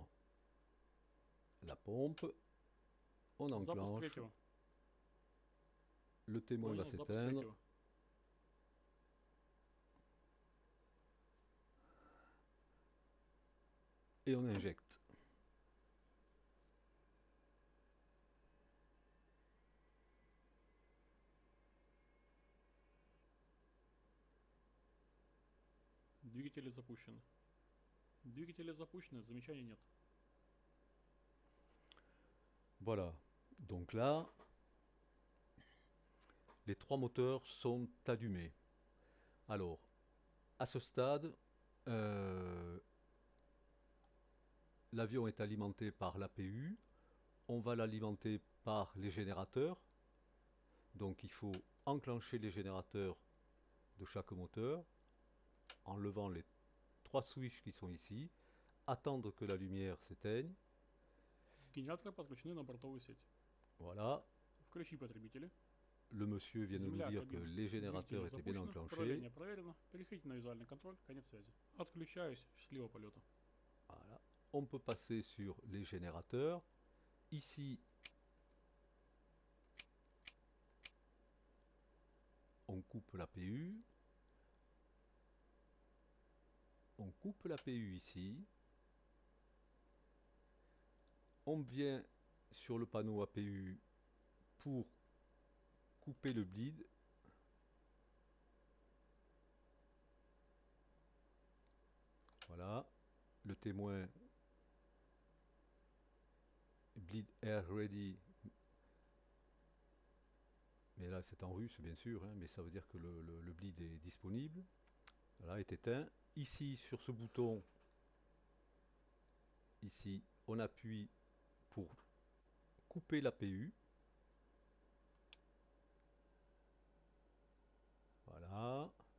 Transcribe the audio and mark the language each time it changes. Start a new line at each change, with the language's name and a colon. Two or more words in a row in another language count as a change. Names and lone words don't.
French: La pompe. On
Russian: Запуск
French: enclenche.
Russian: третьего.
French: Le témoin va
Russian: Понял, запуск
French: s'éteindre.
Russian: третьего.
French: Et on injecte.
Russian: Двигатели запущены. Двигатели запущены, замечаний нет.
French: Voilà. Donc là, les 3 moteurs sont allumés. Alors, à ce stade, l'avion est alimenté par l'APU. On va l'alimenter par les générateurs. Donc il faut enclencher les générateurs de chaque moteur en levant les 3 switches qui sont ici, attendre que la lumière s'éteigne.
Russian: Генераторы подключены на бортовую сеть.
French: Voilà.
Russian: Включи потребители.
French: Le monsieur vient de nous
Russian: Земля,
French: dire que
Russian: кабина.
French: les générateurs
Russian: Двигатели
French: étaient bien
Russian: запущены,
French: enclenchés.
Russian: управление проверено. Переходите на визуальный контроль. Конец связи. Отключаюсь. Счастливого полета.
French: Voilà. On peut passer sur les générateurs. Ici, on coupe l'APU. On coupe l'APU ici. On vient sur le panneau APU pour couper le bleed. Voilà. Le témoin
English: bleed air ready
French: Mais là, c'est en russe, bien sûr, hein, mais ça veut dire que le bleed est disponible. Voilà, est éteint. Ici, sur ce bouton, ici, on appuie pour couper l'APU. Voilà.